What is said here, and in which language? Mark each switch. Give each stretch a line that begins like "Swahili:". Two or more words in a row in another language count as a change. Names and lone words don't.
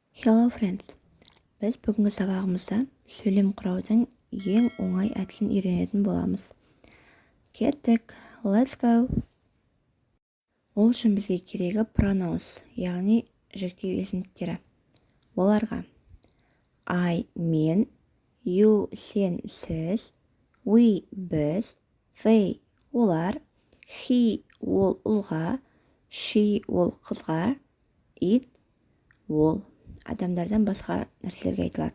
English: Hello friends!
Kazakh: Біз бүгінгі сабағымызда сөйлем құраудың ең оңай әдісін үйренетін боламыз. Кеттік,
English: let's go!
Kazakh: Ол үшін бізге керегі pronouns, яғни жіктеу есімдіктері. Оларға I мен, you сен сіз, we біз, they олар, he ол ұлға, she ол қызға, it ол адамдардан басқа нәрселерге айтылады.